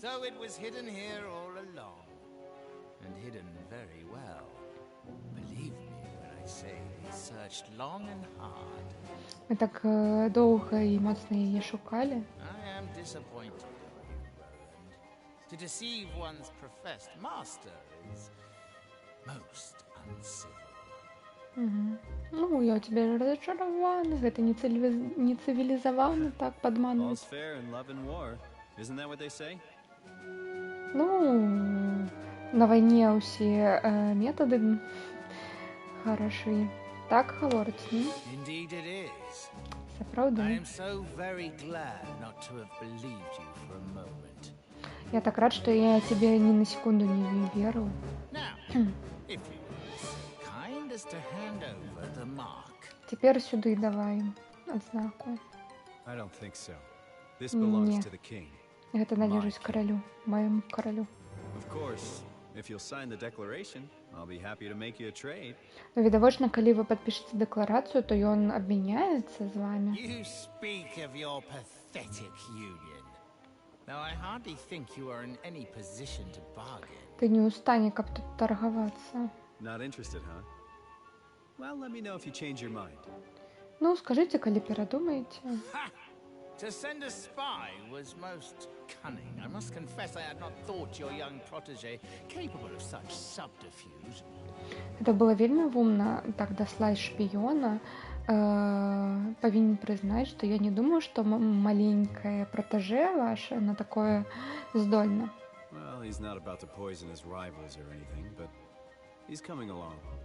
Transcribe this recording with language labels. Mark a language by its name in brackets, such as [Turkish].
[English] So it was hidden here all along. And hidden very well. Believe me when I say they searched long and hard. [Belarusian] Мы так доўга і моцна яе шукалі. [English] I am disappointed in you, Roland. To deceive one's professed master is most uncivil. [Belarusian] Ну, я ў цябе разачараваны, гэта не цывілізавана так падманваць. [English] all's fair in love and war. Isn't that what they say? [Belarusian] Ну, на вайне ўсе метады харашы. Так гавораць, не? [English] Indeed it is. I [Belarusian] Сапраўды. [English] am so very glad not to have believed you for a moment. [Belarusian] Я так рад, што я цябе ні на секунду не верыў. [English] Now, if you were so kind as to hand over the mark. [Belarusian] Цяпер сюды давай адзнаку. [English] I don't think so. This belongs [Belarusian] Не. [English] to the king. [Belarusian] Гэта належыць каралю, маяму каралю. [English] Of course, If you'll sign the declaration, I'll be happy to make you a trade. [Belarusian] Відавочна, калі ви падпішаце дэкларацыю, то ён абмяняецца з вамі. [English] You speak of your pathetic union. Now, I hardly think you are in any position to bargain. [Belarusian] Ты не ў стане, каб тут таргавацца. [English] Not interested, huh? Well, let me know if you change your mind. [Belarusian] Ну, скажыце, калі перадумаеце. Ha! [English] To send a spy was most cunning. I must confess I had not thought your young protege capable of such subterfuge. [Belarusian] Гэта было вельмі вумна так даслаць шпіёна. Павінен прызнаць, што я не думаю, што маленькае протеже ваше на такое здольна. [English] Well, he's not about to poison his rivals or anything, but he's coming along.